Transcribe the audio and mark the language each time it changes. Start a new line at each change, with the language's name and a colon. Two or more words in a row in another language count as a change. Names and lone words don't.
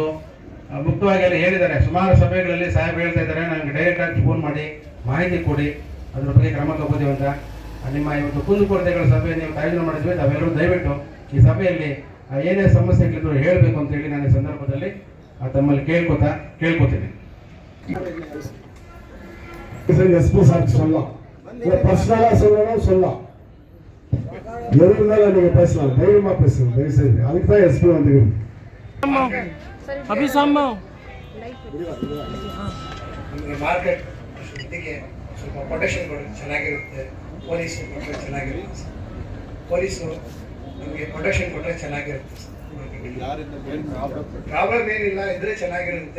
Kannada: ಮುಕ್ತವಾಗಿ ಎಲ್ಲ ಹೇಳಿದ್ದಾರೆ, ಸುಮಾರು ಸಭೆಗಳಲ್ಲಿ ಸಾಹೇಬ್ ಹೇಳ್ತಾ ಇದ್ದಾರೆ, ನನಗೆ ಡೈರೆಕ್ಟಾಗಿ ಫೋನ್ ಮಾಡಿ ಮಾಹಿತಿ ಕೊಡಿ, ಅದ್ರ ಬಗ್ಗೆ ಕ್ರಮ ತಗೋತೀವಿ ಅಂತ. ನಿಮ್ಮ ಇವತ್ತು ಕುಂದುಕೊರತೆಗಳ ಸಭೆ ನೀವು ಆಯೋಜನೆ ಮಾಡಿದ್ವಿ, ತಾವೆಲ್ಲರೂ ದಯವಿಟ್ಟು ಈ ಸಭೆಯಲ್ಲಿ ಏನೇ ಸಮಸ್ಯೆಗಳಿದ್ರು ಹೇಳಬೇಕು ಅಂತ ಹೇಳಿ ನಾನು ಈ ಸಂದರ್ಭದಲ್ಲಿ ತಮ್ಮಲ್ಲಿ ಕೇಳ್ಕೊತೀನಿ.
Tamil: எஸ்பி சார் சொல்லலாம், பர்சனலா சொல்லணும் சொல்லலாம், எது இருந்தாலும் நீங்க பேசலாம், தைரியமா பேசுங்க தயவு செய்து. அதுக்கு தான் எஸ்பி வந்துருக்கு.
Kannada: ನಮಗೆ ಮಾರ್ಕೆಟ್ ಇದಕ್ಕೆ ಸ್ವಲ್ಪ ಪ್ರೊಟೆಕ್ಷನ್ ಕೊಡೋದು ಚೆನ್ನಾಗಿರುತ್ತೆ. ಪೊಲೀಸರು ಕೊಟ್ಟರೆ ಚೆನ್ನಾಗಿರುತ್ತೆ. ಪೊಲೀಸರು ನಮಗೆ ಪ್ರೊಟೆಕ್ಷನ್ ಕೊಟ್ಟರೆ ಚೆನ್ನಾಗಿರುತ್ತೆ. ಪ್ರಾಬ್ಲಮ್ ಏನಿಲ್ಲ ಇದ್ರೆ ಚೆನ್ನಾಗಿರುತ್ತೆ.